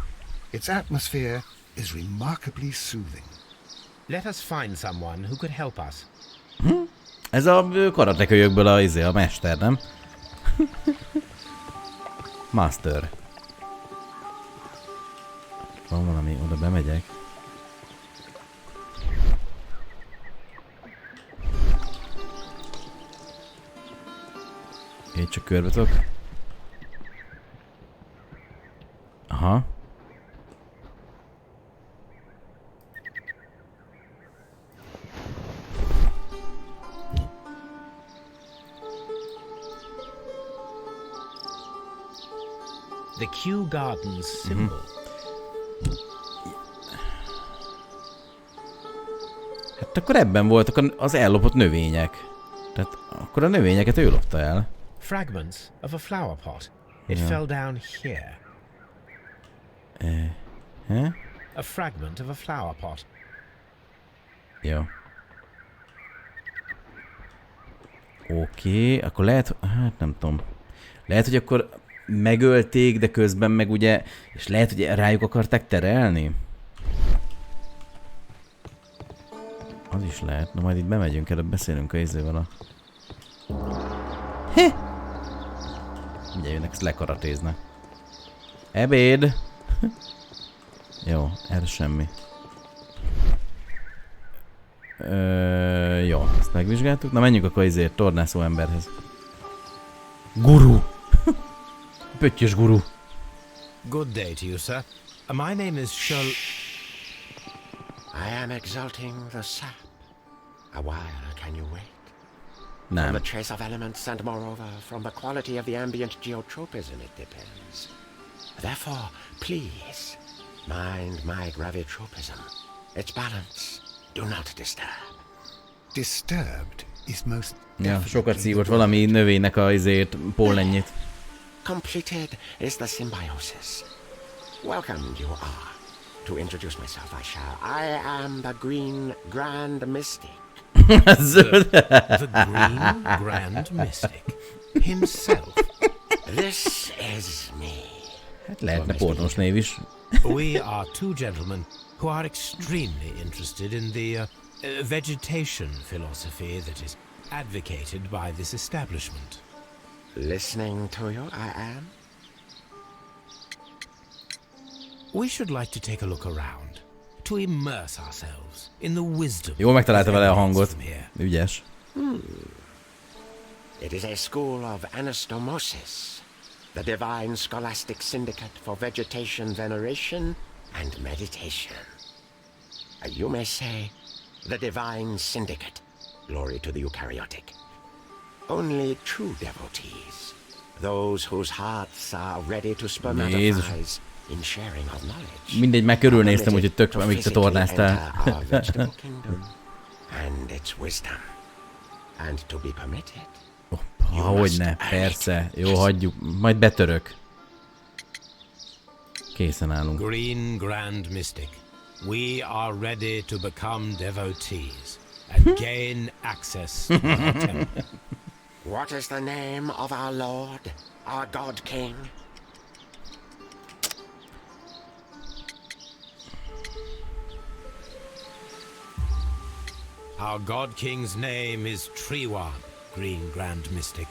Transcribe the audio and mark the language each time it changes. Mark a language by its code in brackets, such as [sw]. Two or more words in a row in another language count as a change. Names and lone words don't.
[en] Its atmosphere is remarkably soothing. Let us find someone who could help us. [hu] Ez a karatekölyökből a mester, nem? [en] Master. [hu] Van valami, oda bemegyek. Én csak körbe tudok. Aha. [en] The Kew Gardens symbol. [hu] Hát akkor ebben voltak az ellopott növények. Tehát akkor a növényeket ő lopta el. [en] Fragments of a flower pot. It Yeah. fell down here. Huh? A fragment of a flower pot. [hu] Jó. Oké, akkor lehet, hát nem tudom. Lehet, hogy akkor megölték, de közben meg ugye, és lehet, hogy rájuk akarták terelni? Az is lehet. Na majd itt bemegyünk, előbb beszélünk a izével a... Ugye jönnek, ezt lekaratéznek. Ebéd! Jó, erre semmi. Jó, ezt megvizsgáltuk. Na menjünk akkor izért, tornászó emberhez. Guru! Pöttyös guru. [en] Good day to you, sir. My name is Sherlock... I am exalting the sap. A while, can you wait? From [hu] Nem. [en] the trace of elements and moreover from the quality of the ambient geotropism it depends. Therefore, please, mind my gravitropism. Its balance. Do not disturb. Disturbed is most [hu] Ja, sokat [en] definitely [hu] szívott [en] the word. [hu] valami növénynek a izét, pollennyit. [en] Completed is the symbiosis. Welcome you are. To introduce myself, I shall. I am the Green Grand Mystic. [hu] Zöld. [en] The Green Grand Mystic. Himself. This is me. [hu] Hát lehetne pornós név is. [en] We are two gentlemen who are extremely interested in the vegetation philosophy that is advocated by this establishment. Listening to you, I am. We should like to take a look around, to immerse ourselves in the wisdom. [hu] Jól megtalálta vele a [en] that [hu] hangot. [en] emanates from here. [hu] Ügyes. [en] It is a school of anastomosis, the divine scholastic syndicate for vegetation veneration and meditation. You may say, the divine syndicate. Glory to the eukaryotic. Only true devotees, those whose hearts are ready to spermatize in sharing of knowledge. [hu] Mindegy, meg körülnéztem, úgyhogy tök, [en] to [hu] amíg te [en] physically [hu] tornáztál. [en] enter our vegetable kingdom and its wisdom, and to be permitted. [hu] Hogyne, persze. Jó, hagyjuk. Majd betörök. Készen állunk. [en] Green Grand Mystic, we are ready to become devotees and gain access to our temple. What is the name of our Lord, our God King? Our God King's name is Treeward, Green Grand Mystic.